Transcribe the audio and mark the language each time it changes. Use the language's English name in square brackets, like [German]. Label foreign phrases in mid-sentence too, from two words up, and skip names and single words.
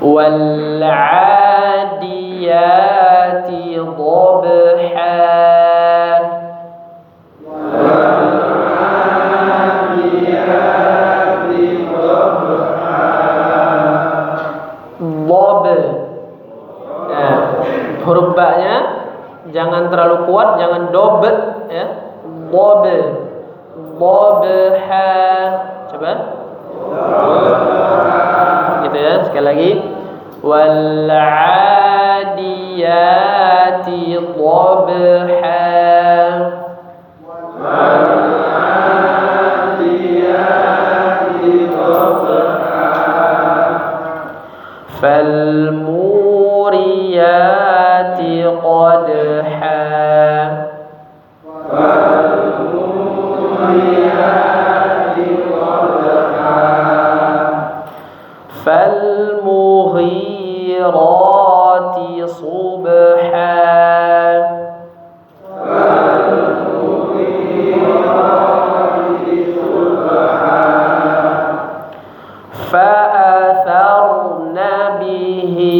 [Arabic] والعاديات ضبحا. [Indonesian] Huruf ba-nya jangan terlalu kuat, jangan dobet ya. Dobe, dobha. Coba. Gitu ya, sekali lagi. [Arabic] والعاديات ضبحا. فالموريات قدحا فالمغيرات صبحا فأثرن به